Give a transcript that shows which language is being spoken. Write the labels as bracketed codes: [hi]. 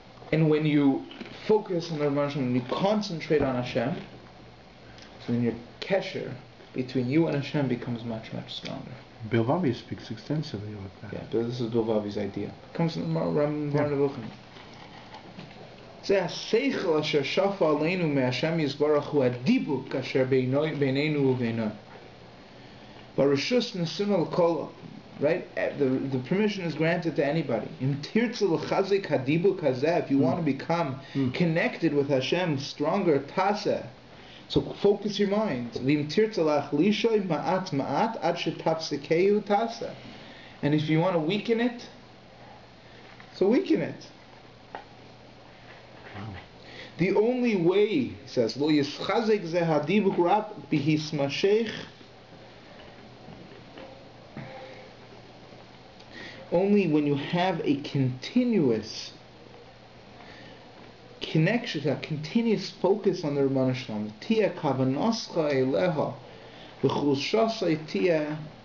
[en] And when you focus on the Rabban Shalom, when you concentrate on Hashem, so then your kesher between you and Hashem becomes much, much stronger. Bilvavi speaks extensively about that. Yeah, but this is Bilvavi's idea. It comes from the Rambam Varnavuchen. [he] זה השכל אשר שפע עלינו מהשם יזברך הוא הדיבוק אשר בינינו ובינו. ברשוס נתונה לכל, [en] right? The permission is granted to anybody. [he] אם תרצה לחזק הדיבוק הזה, [en] if you want to become connected with Hashem stronger, [he] תעשה. [en] So focus your mind. [he] ואם תרצה להחלישו מעט מעט עד שתפסקהו תעשה. [en] And if you want to weaken it, so weaken it. The only way, he says, [he] lo yischazek ze hadibuk rab bihismashech, [en] only when you have a continuous connection, a continuous focus on the Rabban Shalom, [he] tia kavanoscha eleha, v'chulshasa tia,